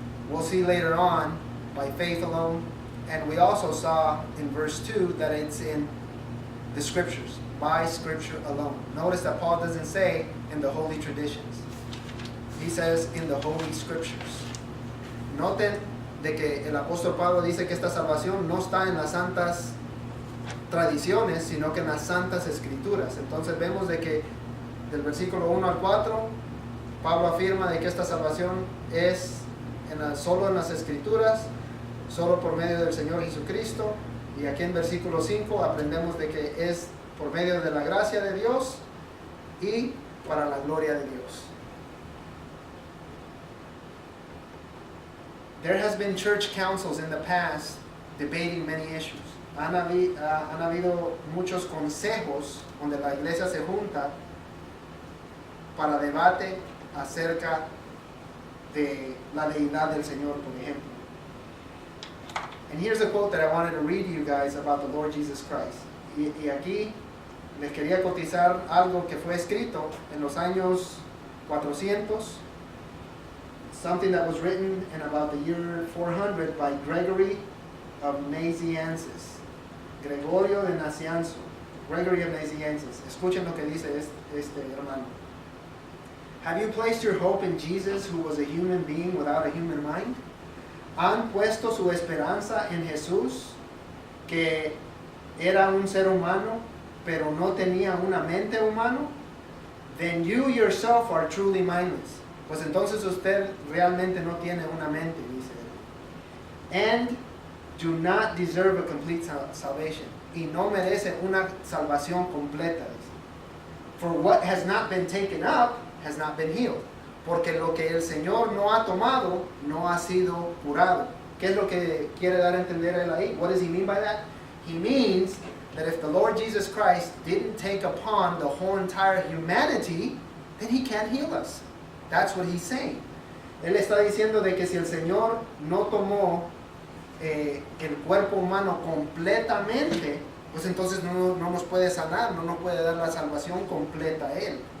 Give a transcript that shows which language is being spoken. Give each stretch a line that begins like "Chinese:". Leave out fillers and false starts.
English: We'll see later on by faith alone. And we also saw in verse 2 that it's in the Scriptures, by Scripture alone. Notice that Paul doesn't say in the holy traditions. He says in the holy Scriptures.
Spanish: Noten de que el apóstol Pablo dice que esta salvación no está en las santas tradiciones, sino que en las santas escrituras. Entonces vemos de que del versículo 1 al 4, Pablo afirma de que esta salvación es solo en las escrituras, solo por medio del Señor Jesucristo. Y aquí en versículo 5 aprendemos de que es por medio de la gracia de Dios y para la gloria de Dios.
English: There has been church councils in the past debating many issues.
Spanish: Han habido muchos consejos donde la iglesia se junta para debate acerca de la deidad del Señor, por ejemplo.
English: And here's a quote that I wanted to read to you guys about the Lord Jesus Christ.
Spanish: Y aquí les quería cotizar algo que fue escrito en los años 400,
English: something that was written in about the year 400 by Gregory of Nazianzus.
Spanish: Gregorio de Nazianzo. Gregory of Nazianzus. Escuchen lo que dice este hermano.
English: Have you placed your hope in Jesus, who was a human being without a human mind?
Spanish: ¿Han puesto su esperanza en Jesús, que era un ser humano, pero no tenía una mente humana?
English: Then you yourself are truly mindless.
Spanish: Pues entonces usted realmente no tiene una mente, dice él.
English: And do not deserve a complete salvation.
Spanish: Y no merece una salvación completa.
English: For what has not been taken up has not been healed.
Spanish: Porque lo que el Señor no ha tomado no ha sido curado. ¿Qué es lo que quiere dar a entender él ahí?
English: What does he mean by that? He means that if the Lord Jesus Christ didn't take upon the whole entire humanity, then he can't heal us. That's what he's saying.
Spanish: Él está diciendo de que si el Señor no tomó el cuerpo humano completamente, pues entonces no nos puede sanar, no nos puede dar la salvación completa a él.